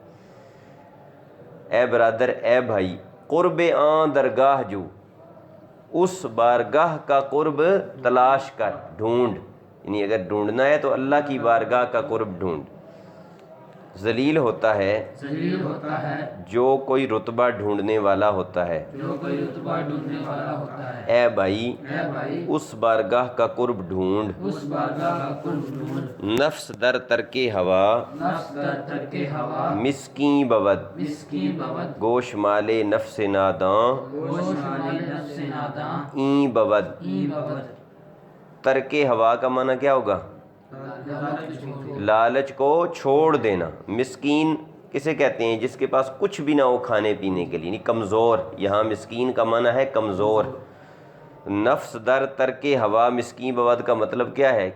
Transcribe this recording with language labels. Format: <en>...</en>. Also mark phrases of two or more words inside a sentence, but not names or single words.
<ur>اے برادر، اے بھائی،</ur> <fa>قرب آن درگاہ جو،</fa> <ur>اس بارگاہ کا قرب تلاش کر، ڈھونڈ، یعنی اگر ڈھونڈنا ہے تو اللہ کی بارگاہ کا قرب ڈھونڈ۔ ذلیل ہوتا ہے جو کوئی رتبہ ڈھونڈنے والا ہوتا ہے۔ اے بھائی اس بارگاہ کا قرب ڈھونڈ،</ur> <fa>نفس در ترک ہوا مسکین بود، گوش مالے نفس ناداں این بود۔</fa> <ur>ترک ہوا کا معنی کیا ہوگا؟ لالچ کو چھوڑ دینا۔ مسکین کسے کہتے ہیں؟ جس کے پاس کچھ بھی نہ ہو کھانے پینے کے لیے، یعنی کمزور۔ یہاں مسکین کا معنی ہے کمزور۔</ur> <fa>نفس در ترک ہوا مسکین بود</fa> <ur>کا مطلب کیا ہے؟</ur>